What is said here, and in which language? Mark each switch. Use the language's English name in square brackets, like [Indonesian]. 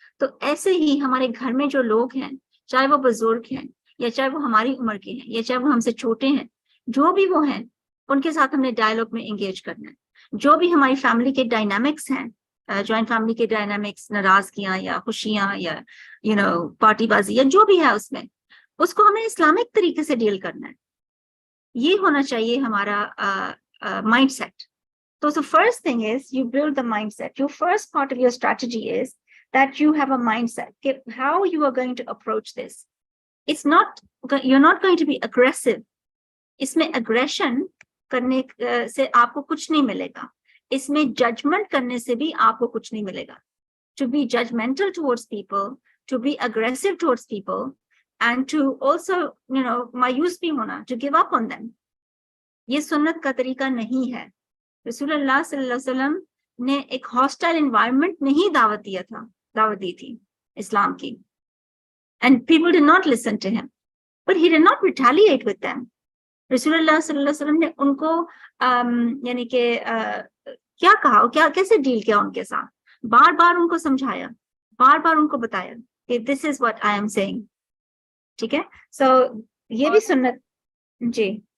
[Urdu] تو ایسے ہی ہمارے گھر میں جو لوگ ہیں, چاہے وہ بزرگ ہیں یا چاہے وہ ہماری عمر کے ہیں یا چاہے وہ ہم سے چھوٹے ہیں, جو بھی وہ ہیں ان کے ساتھ ہم نے ڈائلاگ میں انگیج کرنا ہے. جو بھی ہماری فیملی کے ڈائنامکس ہیں, جوائنٹ فیملی کے ڈائنامکس, ناراضگیاں یا خوشیاں یا پارٹی بازی یا جو بھی ہے اس میں, اس کو ہمیں اسلامک طریقے سے ڈیل کرنا ہے. یہ ہونا چاہیے ہمارا mind set. [English] So the first thing is you build the mindset. Your first part of your strategy is that you have a mindset. How you are going to approach this. It's not, you're not going to be aggressive. [Urdu] اس میں aggression کرنے سے آپ کو کچھ نہیں ملے گا. اس میں judgment کرنے سے بھی آپ کو کچھ نہیں ملے گا. [English] To be judgmental towards people, to be aggressive towards people, and to also, [Urdu] مایوس بھی ہونا, [English] to give up on them. [Urdu] یہ سنت کا طریقہ نہیں ہے. رسول اللہ صلی اللہ علیہ وسلم نے ایک ہاسٹائل انوائرمنٹ میں ہی دعوت دی تھی اسلام کی. [English] And people did not listen to him. But he did not retaliate with them. [Urdu] رسول اللہ صلی اللہ علیہ وسلم نے ان کو یعنی کہ کیا کہا, کیسے ڈیل کیا ان کے ساتھ, بار بار ان کو سمجھایا, بار بار ان کو بتایا کہ [English] this is what I am saying. [Urdu] ٹھیک ہے, سو یہ بھی سنت. جی,